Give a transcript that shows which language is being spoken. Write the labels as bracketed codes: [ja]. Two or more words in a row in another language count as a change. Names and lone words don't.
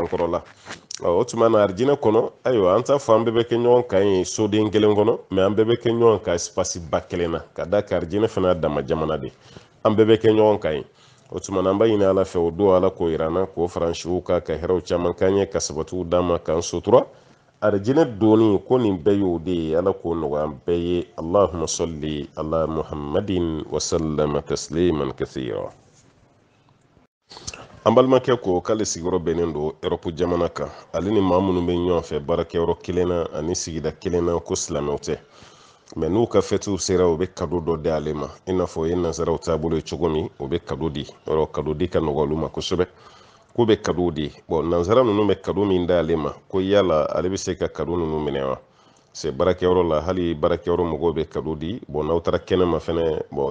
[bm] kɔrɔ la o tuma na arijinɛ kɔnɔ ayiwa an t'a fɔ an bɛɛ bɛ kɛ ɲɔgɔn kan ye soden kelen kɔnɔ mais an bɛɛ bɛ kɛ ɲɔgɔn kan espace ba kelen na ka da kan arijinɛ fana dama jamana de an bɛɛ bɛ kɛ ɲɔgɔn kan ye o tuma na an b'a ɲini ala fɛ o don ala k'o yira an na k'o faransiw ka hɛrɛw caman k'an ye ka sabatiw d'an ma k'an sutura arijinɛ donni ko nin bɛɛ y'o de ye ala k'o nɔgɔya an bɛɛ ye [ar] اللهم صل على محمد وسلم تسليما كثيرا [bm] an balimakɛ ko k'ale sigiyɔrɔ bɛnnen don Europe jamana kan ale ni maa minnu bɛ ɲɔgɔn fɛ baarakɛyɔrɔ kelen na ani sigida kelen na ko silamɛw tɛ mais n'u ka fɛtiw sera u bɛ kado dɔ di ale ma i n'a fɔ o ye nanzaraw taabolo ye cogo min u bɛ kado di yɔrɔ kado di ka nɔgɔ olu ma kosɛbɛ k'u bɛ kado di bon nanzara ninnu bɛ kado min da ale ma ko yala ale bɛ se ka kado ninnu minɛ wa c'est baarakɛyɔrɔ la hali baarakɛyɔrɔ mɔgɔw bɛ kado di bon n'aw taara kɛnɛma fɛnɛ bon